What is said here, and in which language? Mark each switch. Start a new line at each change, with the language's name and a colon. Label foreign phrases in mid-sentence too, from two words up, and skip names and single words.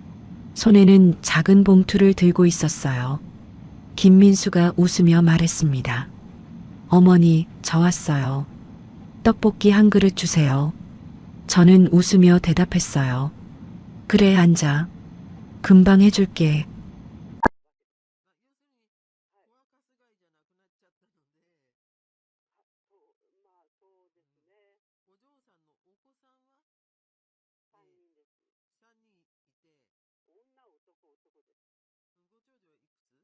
Korean: 손에는 작은 봉투를 들고 있었어요. 김민수가 웃으며 말했습니다. 어머니, 저 왔어요. 떡볶이 한 그릇 주세요. 저는 웃으며 대답했어요. 그래, 앉아. 금방 해줄게.
Japanese: 要するに、フォアカス貝じゃなくなっちゃったので、まあそうですね。お嬢さんのお子さんは、 3人です。 3人いて、女、男です。ご長女はいくつ？